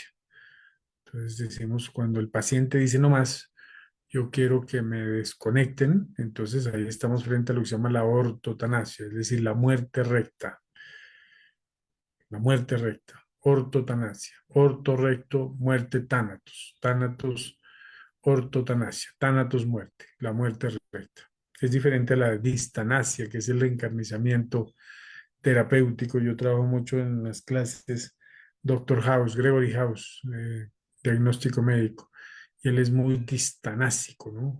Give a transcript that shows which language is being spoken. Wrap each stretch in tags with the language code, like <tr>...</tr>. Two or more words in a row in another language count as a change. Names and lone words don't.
<es>Entonces decimos, cuando el paciente dice no más, yo quiero que me desconecten, entonces ahí estamos frente a lo que se llama la ortotanasia, es decir, la muerte recta, ortotanasia, orto recto, muerte tánatos, tánatos, ortotanasia, tánatos muerte, la muerte recta. Es diferente a la distanasia, que es el reencarnizamiento terapéutico. Yo trabajo mucho en las clases Doctor House, Gregory House, diagnóstico médico, y él es muy distanásico, ¿no?</es>